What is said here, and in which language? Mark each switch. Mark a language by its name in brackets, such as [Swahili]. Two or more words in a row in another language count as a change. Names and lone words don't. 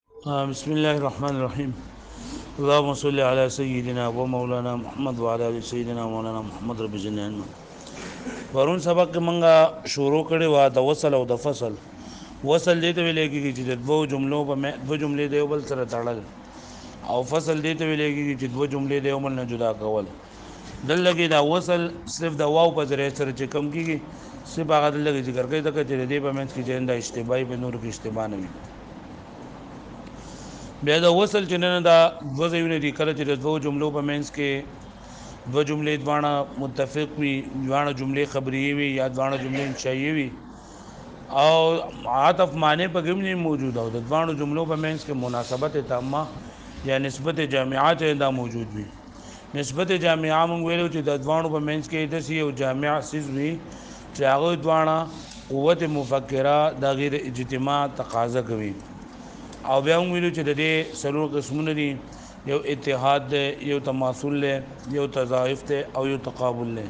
[Arabic] بسم الله الرحمن الرحيم. اللهم صل على سيدنا ومولانا محمد وعلى ال سيدنا مولانا محمد رب جنان. [Pashto] ورون سبق کې منګه شروع کړي وا د وصل او د فصل. وصل دې ته ویل کېږي چې د دوه جملو په دوه جملې د یو بل سره تړل، او فصل دې ته ویل کېږي چې دوه جملې د یو بل نه جدا کول. دلته کې دا وصل صرف د واو په ذریعه سره چې کم کېږي، صرف هغه دلته کې ذکر کوي ځکه چې دې په منځ کې چې دا اشتباهي په نور کې اشتباه نه وي. بیا د وصل چې نه دا دوه ځایونه دي، کله چې د دوه جملو په منځ کې دوه جملې دواړه متفق وي، دواړه جملې خبریه وي یا دواړه جملې انشائیه وي، او عطف معنی په کې نه موجود او د دواړو جملو په منځ کې مناسبت تامه یا نسبت جامعه چې دا موجود وي. نسبت جامعه موږ ویلو چې د دواړو په منځ کې داسې یو جامع سیز وي چې هغه دواړه قوت مفکره د غیر اجتماع تقاضا کوي. او بیا موږ ویلو چې د دې څلور قسمونه دي، یو اتحاد دی، یو تماثل دی، یو تضاعف دی او یو تقابل دی.